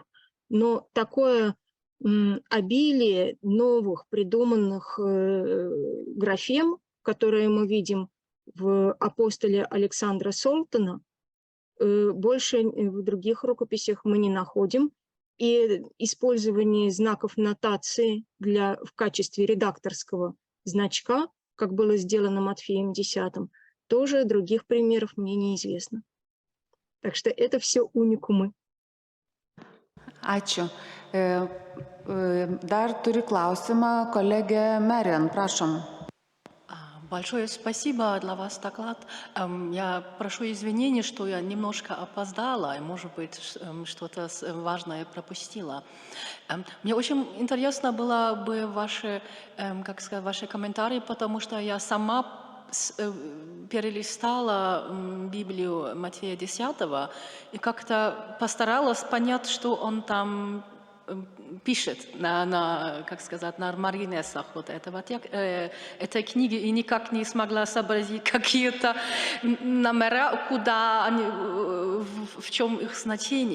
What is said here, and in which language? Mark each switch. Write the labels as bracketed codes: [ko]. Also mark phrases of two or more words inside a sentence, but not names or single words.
[ru] Но такое обилие новых придуманных графем, которые мы видим в апостоле Александра Солтона, больше в других рукописях мы не находим. И использование знаков нотации в качестве редакторского значка, как было сделано Матфеем X, тоже других примеров мне неизвестно. Так что это все уникумы. [lt] Ačiū. Dar turi klausimą kolegė Marian, prašom. [ru] Большое спасибо для вас доклад. Я прошу извинения, что я немножко опоздала, и, может быть, что-то важное пропустила. Мне очень интересно было бы ваши комментарии, потому что я сама перелистала Библию Матфея 10 и как-то постаралась понять, что он там пишет на маргинесах этой книги, и никак не смогла сообразить какие-то номера, куда они, в чем их значение.